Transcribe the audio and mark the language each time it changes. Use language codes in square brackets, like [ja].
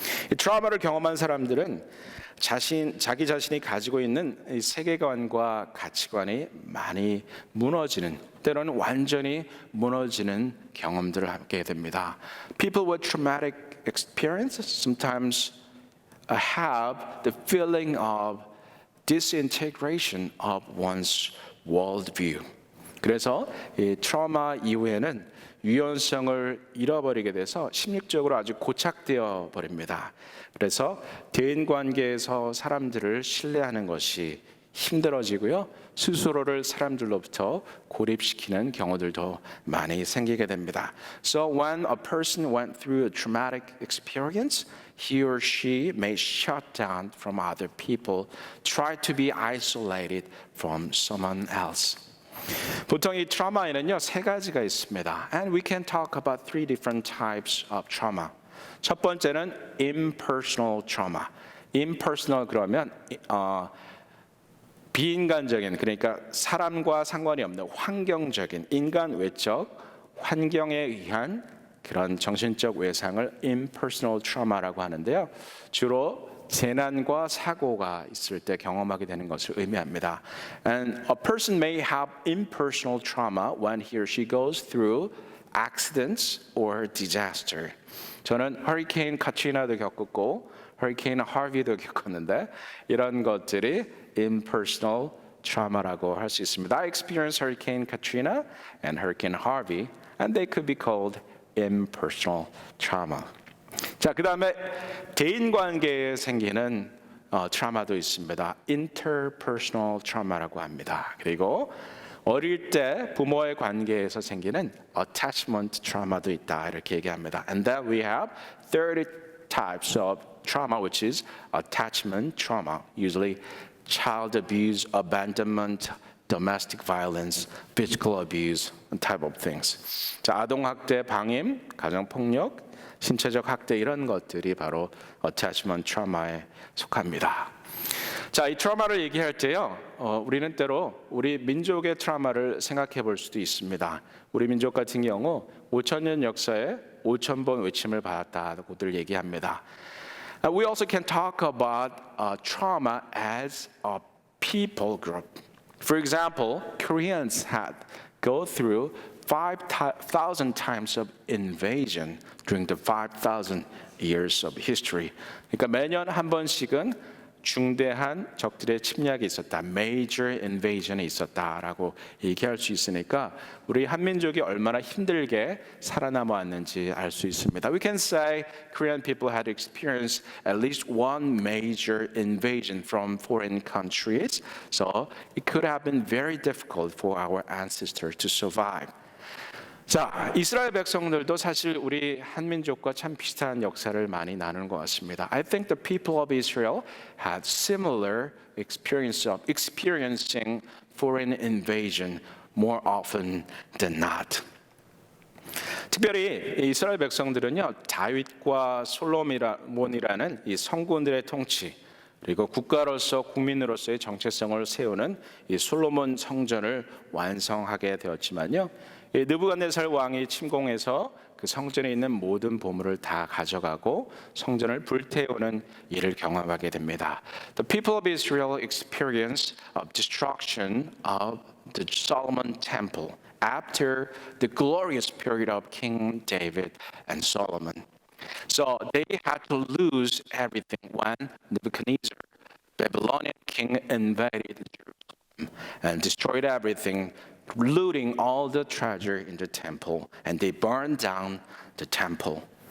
[ko] 이 트라우마를 경험한 사람들은 자기 자신이 가지고 있는 이 세계관과 가치관이 많이 무너지는, 때로는 완전히 무너지는 경험들을 하게 됩니다. [en] People with traumatic experience sometimes have the feeling of disintegration of one's worldview. [ko] 그래서 이 트라우마 이후에는 유연성을 잃어버리게 돼서 심리적으로 아주 고착되어 버립니다. 그래서 대인관계에서 사람들을 신뢰하는 것이 힘들어지고요. 스스로를 사람들로부터 고립시키는 경우들도 많이 생기게 됩니다. [en] So when a person went through a traumatic experience, he or she may shut down from other people, try to be isolated from someone else. [ko] 보통 이 트라우마에는요, 세 가지가 있습니다. [en] And we can talk about three different types of trauma. [ko] 첫 번째는 [en] impersonal trauma. [ko] impersonal 그러면 비인간적인, 그러니까 사람과 상관이 없는 환경적인, 인간 외적 환경에 의한 그런 정신적 외상을 impersonal trauma라고 하는데요. 주로 재난과 사고가 있을 때 경험하게 되는 것을 의미합니다. [en] And a person may have impersonal trauma when he or she goes through accidents or disaster. [ko] 저는 허리케인 카트리나도 겪었고 허리케인 하비도 겪었는데 이런 것들이 impersonal trauma라고 할 수 있습니다. [en] I experienced Hurricane Katrina and Hurricane Harvey, and they could be called impersonal trauma. [ko] 자, 그 다음에 대인관계에 생기는 트라우마도 있습니다. interpersonal trauma라고 합니다. 그리고 어릴 때 부모의 관계에서 생기는 attachment trauma도 있다 이렇게 얘기합니다. [en] And then we have 30 types of trauma, which is attachment trauma, usually child abuse, abandonment, domestic violence, physical abuse, type of things. [ko] 자, 아동학대, 방임, 가정폭력, 신체적 학대 이런 것들이 바로 attachment trauma에 속합니다. 자, 이 트라우마를 얘기할 때요, 우리는 때로 우리 민족의 트라우마를 생각해 볼 수도 있습니다. 우리 민족 같은 경우 5,000년 역사에 5,000번 외침을 받았다고들 얘기합니다. [en] We also can talk about trauma as a people group. For example, Koreans had go through 5,000 times of invasion during the 5,000 years of history. [ko] 그러니까 매년 한 번씩은 중대한 적들의 침략이 있었다, [en] major invasion [ko] 이 있었다라고 얘기할 수 있으니까 우리 한민족이 얼마나 힘들게 살아남아왔는지 알 수 있습니다. [en] We can say Korean people had experienced at least one major invasion from foreign countries, so it could have been very difficult for our ancestors to survive. [ko] 자, 이스라엘 백성들도 사실 우리 한민족과 참 비슷한 역사를 많이 나누는 것 같습니다. [en] I think the people of Israel had similar experience of experiencing foreign invasion more often than not. [ko] 특별히 이스라엘 백성들은요, 다윗과 솔로몬이라는 이 성군들의 통치, 그리고 국가로서 국민으로서의 정체성을 세우는 이 솔로몬 성전을 완성하게 되었지만요, 느부갓네살 왕이 침공해서 그 성전에 있는 모든 보물을 다 가져가고 성전을 불태우는 일을 경험하게 됩니다. [en] The people of Israel experienced destruction of the Solomon temple after the glorious period of King David and Solomon. So they had to lose everything when Nebuchadnezzar, Babylonian king, invaded Jerusalem and destroyed everything, looting all the treasure in the temple, and they burned down the temple.